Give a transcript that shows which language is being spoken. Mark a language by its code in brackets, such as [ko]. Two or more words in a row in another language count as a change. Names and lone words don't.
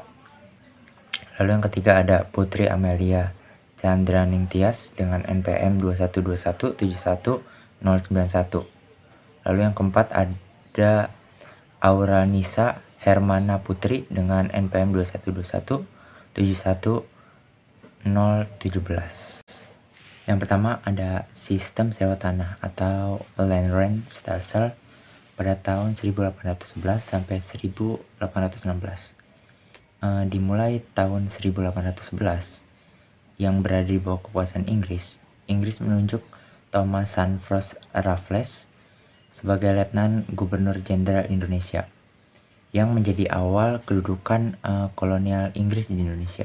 [id] Lalu yang ketiga ada Putri Amelia Chandraningtyas dengan NPM 212171091. Lalu yang keempat ada Aura Nisa Hermana Putri dengan NPM 212171017. Yang pertama ada sistem sewa tanah atau [en] land rent [id] stelsel pada tahun 1811 sampai 1816. Dimulai tahun 1811 yang berada di bawah kekuasaan Inggris menunjuk Thomas Sandford Raffles sebagai Letnan Gubernur Jenderal Indonesia yang menjadi awal kedudukan kolonial Inggris di Indonesia.